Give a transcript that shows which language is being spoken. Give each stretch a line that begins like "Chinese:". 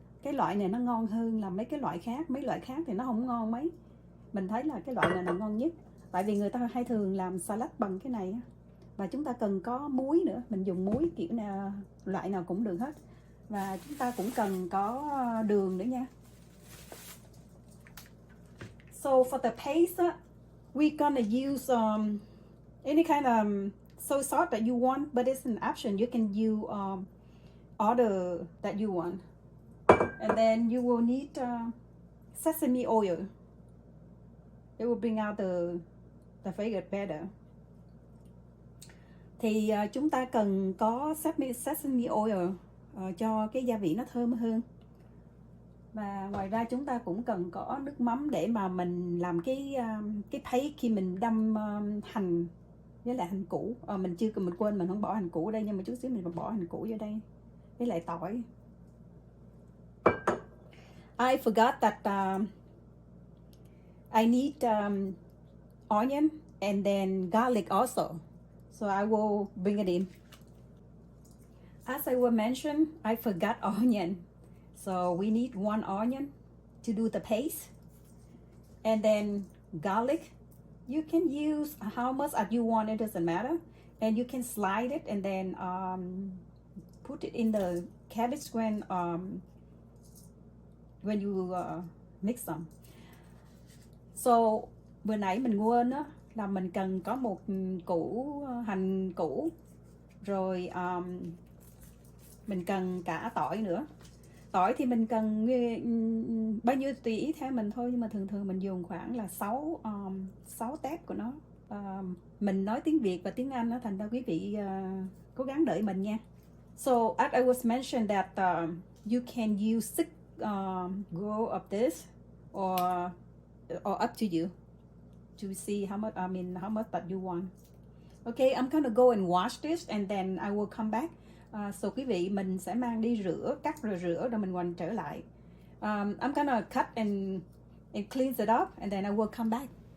Vietnamese: Cái loại này nó ngon hơn là mấy cái loại khác. Mấy loại khác thì nó không ngon mấy. Mình thấy là cái loại này là ngon nhất. Tại vì người ta hay thường làm salad bằng cái này. Và chúng ta cần có muối nữa. Mình dùng muối kiểu nào, loại nào cũng được hết. Và chúng ta cũng cần có đường nữa nha.
English: So for the paste, we're gonna use any kind of soy sauce that you want, but it's an option. You can use other that you want. And then you will need sesame oil. It will bring out the flavor better.
Vietnamese: Thì chúng ta cần có sesame oil cho cái gia vị nó thơm hơn. Và ngoài ra chúng ta cũng cần có nước mắm để mà mình làm cái paste khi mình đâm hành với lại hành củ. Mình quên mình không bỏ hành củ ở đây, nhưng mà chút xíu mình bỏ hành củ vô đây với lại tỏi.
English: I forgot that I need onion and then garlic also, so I will bring it in. As I will mention, I forgot onion, so we need 1 onion to do the paste, and then garlic. You can use how much as you want, it doesn't matter, and you can slide it and then put it in the cabbage when you mix them.
Vietnamese: So vừa nãy mình quên á là mình cần có một củ hành củ, rồi mình cần cả tỏi nữa. Tỏi thì mình cần bao nhiêu tùy ý theo mình thôi, nhưng mà thường mình dùng khoảng là 6 tép của nó. Mình nói tiếng Việt và tiếng Anh đó, thành ra quý vị cố gắng đợi mình nha.
English: So as I was mentioned that you can use 6 grow of this or up to you to see how much that you want. Okay, I'm gonna go and wash this and then I will come back.
Vietnamese: So quý vị, mình sẽ mang đi cắt rồi rửa rồi mình quay trở lại.
English: I'm gonna cut and clean it up and then I will come back.